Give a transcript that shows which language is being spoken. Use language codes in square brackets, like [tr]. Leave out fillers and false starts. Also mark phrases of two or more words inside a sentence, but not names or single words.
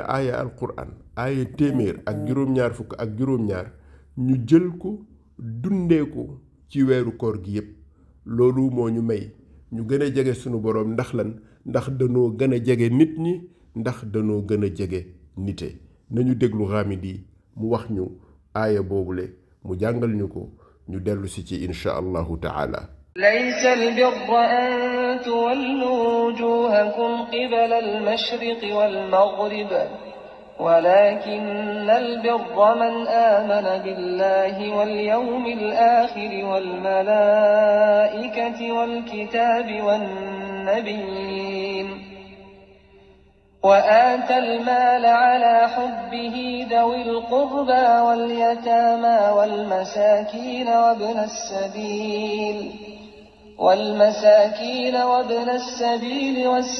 [wo] aaya alquran aaya téeméer ak juróom-ñaar fukk ak juróom-ñaar ñu jël ko dundee ko ci weeru koor gi yépp loolu moo ñu may ñu gën a jege sunu borom ndax lan ndax danoo gën a jege nit ñi ndax danoo gën a jege nite nañu déglu Ghamidi mu wax ñu aaya boobule mu jàngal ñu ko ñu dellu si ci [ar] إن شاء الله تعالى ليس البر أن تولوا وجوهكم قبل المشرق والمغرب ولكن البر من آمن بالله واليوم الآخر والملائكة والكتاب والنبيين وآتى المال على حبه ذوي القربى واليتامى والمساكين وابن السبيل